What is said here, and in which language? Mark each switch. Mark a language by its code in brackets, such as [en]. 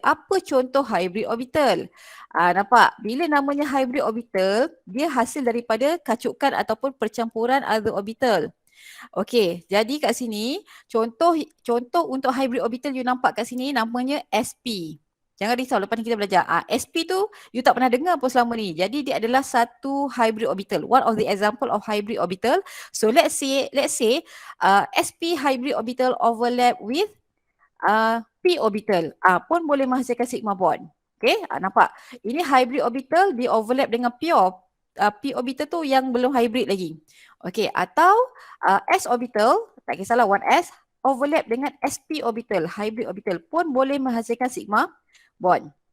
[ms] Apa contoh hybrid orbital? Nampak? Bila namanya hybrid orbital, dia hasil daripada kacukan ataupun percampuran other orbital. Okey, jadi kat sini contoh untuk hybrid orbital you nampak kat sini namanya sp. Jangan risau, lepas ni kita belajar. sp tu you tak pernah dengar pun selama ni. Jadi dia adalah satu hybrid orbital. [en] One of the example of hybrid orbital. So let's say sp hybrid orbital overlap with p orbital. [ms] Pun boleh menghasilkan sigma bond. Okay, nampak? Ini hybrid orbital dia overlap dengan p orbital tu yang belum hybrid lagi. Okay, atau s orbital, tak kisahlah 1s, overlap dengan sp orbital, hybrid orbital pun boleh menghasilkan sigma bond.